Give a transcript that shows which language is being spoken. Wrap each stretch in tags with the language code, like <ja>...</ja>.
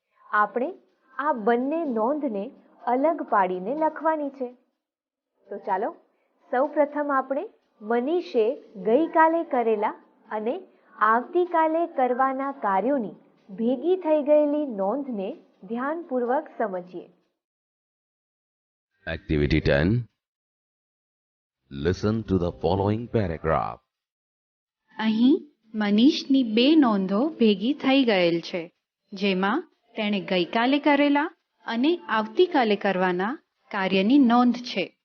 <gu>આપણે આ બંને નોંધને અલગ પાડીને લખવાની છે. તો ચાલો સૌપ્રથમ આપણે મનીષે ગઈકાલે કરેલા અને આવતીકાલે કરવાના કાર્યોની ભેગી થઈ ગયેલી નોંધને ધ્યાનપૂર્વક સમજીએ.</gu> <en>Activity 10. Listen to the following paragraph.</en> <gu>અહીં મનીષની બે નોંધો ભેગી થઈ ગયેલ છે, જેમાં તેણે ગઈકાલે કરેલા અને આવતીકાલે કરવાના કાર્યની નોંધ છે.</gu>